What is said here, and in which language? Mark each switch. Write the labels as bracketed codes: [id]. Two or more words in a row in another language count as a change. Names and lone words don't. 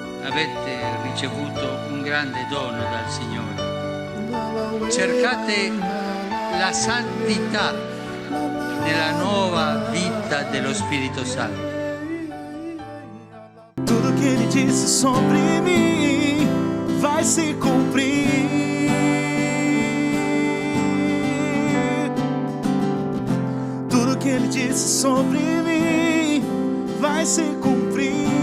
[it] avete ricevuto un grande dono dal Signore. Cercate la santità nella nuova vita dello Spirito Santo. [pt] Tudo que ele disse sobre mim vai se cumprir. Tudo que ele disse sobre mim vai se cumprir.